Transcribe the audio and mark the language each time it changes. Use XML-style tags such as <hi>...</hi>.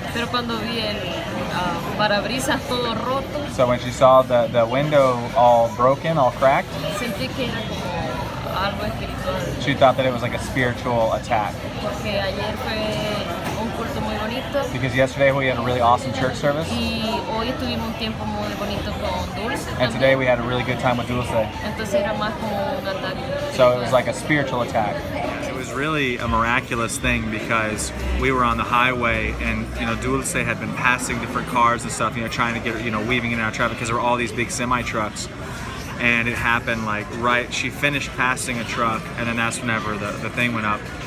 <es>Pero cuando vi el parabrisas todo roto.</es> <en>So when she saw the window all broken, all cracked.</en> <es>Sentí que era como algo espiritual.</es> <en>She thought that it was like a spiritual attack.</en> <es>Porque ayer fue un culto muy bonito.</es> <en>Because yesterday we had a really awesome church service.</en> <es>Y hoy tuvimos un tiempo muy bonito con Dulce.</es> <en>And today we had a really good time with Dulce.</en> <es>Entonces era más como un ataque.</es> <en>So it was like a spiritual attack. It was really a miraculous thing because we were on the highway, and Dulce had been passing different cars and stuff, trying to get weaving in and out of traffic because there were all these big semi trucks. And it happened like she finished passing a truck, and then that's whenever the thing went up.</en>